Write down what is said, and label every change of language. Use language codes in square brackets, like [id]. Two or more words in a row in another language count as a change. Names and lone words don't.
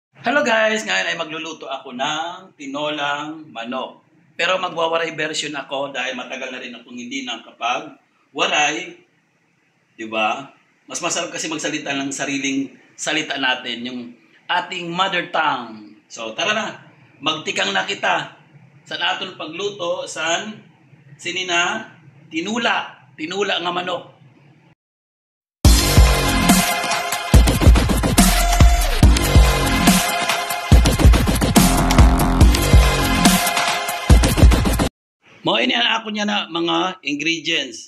[en] Hello guys! [tl] Ngayon ay magluluto ako ng tinolang manok. Pero magwawaray version ako dahil matagal na rin akong hindi nakapag-waray. Diba? Mas masarap kasi magsalita ng sariling salita natin, yung ating [en] mother tongue. [tl] So tara na, [war] magtikang na kita. San aton pagluto, sinina, tinula nga manok. Mo ini ang ako niya na mga ingredients.